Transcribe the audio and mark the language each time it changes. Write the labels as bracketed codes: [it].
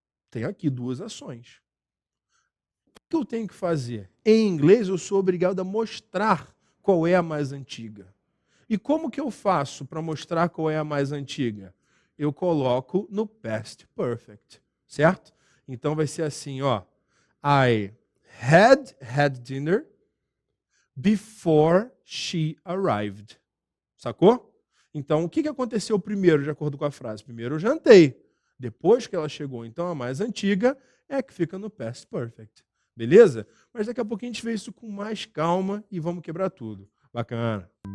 [pt] Tem aqui duas ações. O que eu tenho que fazer? Em inglês, eu sou obrigado a mostrar qual é a mais antiga. E como que eu faço para mostrar qual é a mais antiga? Eu coloco no past perfect, certo? Então vai ser assim, ó. [en] I had dinner before she arrived. [pt] Sacou? Então, o que aconteceu primeiro, de acordo com a frase? Primeiro eu jantei, depois que ela chegou. Então, a mais antiga é que fica no past perfect. Beleza? Mas daqui a pouco a gente vê isso com mais calma e vamos quebrar tudo. Bacana.